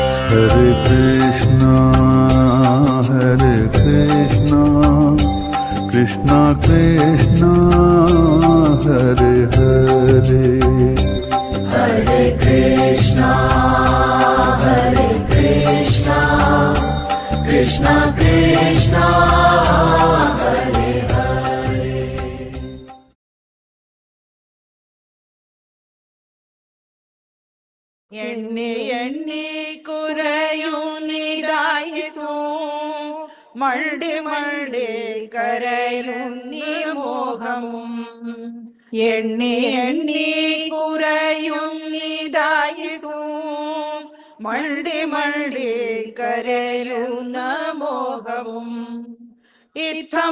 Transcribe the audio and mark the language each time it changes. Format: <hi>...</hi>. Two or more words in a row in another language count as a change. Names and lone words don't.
<sa>Hare Krishna, Hare Krishna, Krishna Krishna, Hare Hare. Hare Krishna, Hare Krishna, Krishna Krishna, Hare Hare.</sa> <ml>എണ്ണി എണ്ണി കുറയുന്നിതായുസൂ മണ്ടി മണ്ടി കരയുന്നി മോഹമും എണ്ണി എണ്ണി കുറയുന്നിതായുസൂ മണ്ടി മണ്ടി കരയുന്ന മോഹവും ഇത്തം</ml>